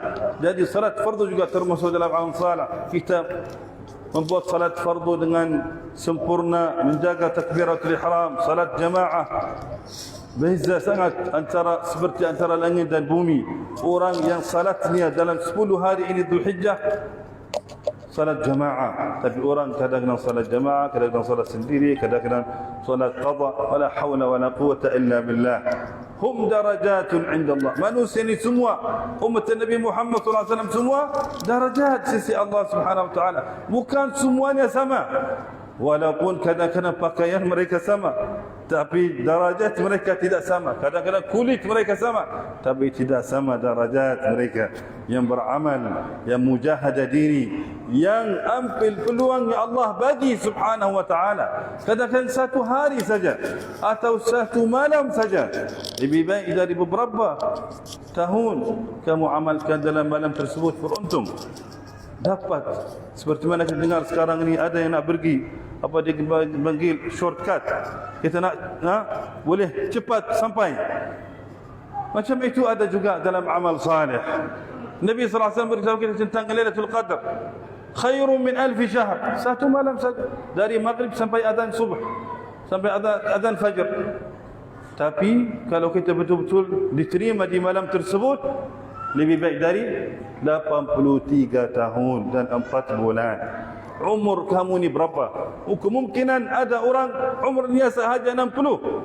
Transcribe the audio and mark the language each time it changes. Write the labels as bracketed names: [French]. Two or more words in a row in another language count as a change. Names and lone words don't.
[Malay] Jadi salat fardu juga termasuk dalam amal salih. Kita membuat salat fardu dengan sempurna, menjaga [Arabic] تكبيرة الإحرام, [Malay] salat jamaah. Beza sangat seperti antara langit dan bumi. Orang yang salatnya dalam 10 hari ini Dzulhijjah salat jamaah, tapi orang kadang-kadang salat jamaah, kadang-kadang salat sendiri, kadang-kadang salat qada. [Arabic] ولا حول ولا قوة إلا بالله. هم درجات عند الله. [Malay] Manusia ini semua umat Nabi Muhammad [Arabic] صلى الله عليه وسلم [Malay] semua darajat sisi [Arabic] الله سبحانه وتعالى. [Malay] Bukan semuanya sama. Walaupun kadang-kadang pakaian mereka sama, tapi darajat mereka tidak sama. Kadang-kadang kulit mereka sama, tapi tidak sama darajat mereka. Yang beramal, yang mujahadah diri, yang ambil peluang yang Allah bagi [Arabic] سبحانه وتعالى. [Malay] Kadang-kadang satu hari saja atau satu malam saja, lebih baik dari beberapa tahun kamu amalkan dalam malam tersebut, beruntung. Dapat seperti mana kita dengar sekarang ini, ada yang nak pergi apa dia panggil shortcut, kita nak boleh cepat sampai. Macam itu ada juga dalam amal salih. Nabi [Arabic] صلى الله عليه وسلم [Malay] beritahu kita tentang Lailatul Qadar, [Arabic] خير من ألف شهر, [Malay] satu malam saja dari maghrib sampai adzan subuh, sampai adzan fajr. Tapi kalau kita betul-betul diterima di malam tersebut, lebih baik dari 83 tahun dan 4 bulan. Umur kamu ni berapa? Kemungkinan ada orang umurnya sahaja 60.